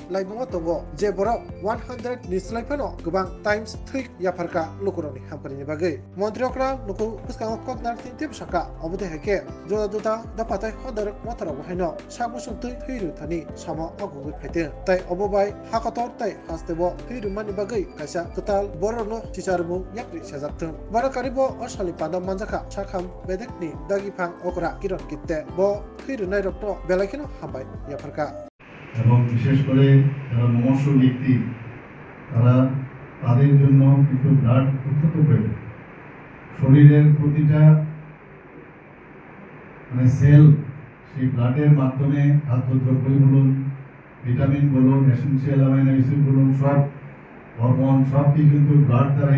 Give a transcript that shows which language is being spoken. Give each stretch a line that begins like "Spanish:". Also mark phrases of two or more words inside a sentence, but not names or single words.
Kok Borok: laibongo tongo je borok 100 ni slaifano gobang times 3 yafarka lukuroni hampani bagai montriokra luku puskang koknar tip saka obode heke joda dapatai hodar motara wahino sabu sumtui thiru thani sama agugu phete tai obobai hakator tai hastebo thiru mani bagai kaisa total borono tisarmu yakri sajaktun barakaribo osali pada manjaka sakham bedekni dagi phang okra kiron kitte bo thiru nai rokto belakino hambai yafarka
Bangla: এবং বিশেষ করে যারা মুমূর্ষ ব্যক্তি তারা তাদের জন্য কিছু ব্লাড অত্যন্ত প্রয়োজন শরীরের প্রতিটা সেল সেই ব্লাডের মাধ্যমে খাদ্যদ্রব্য বলুন ভিটামিন বলুন
English: essential amino acid
Bangla: বলুন সব হরমোন সব কিছু কিন্তু ব্লাড দ্বারাই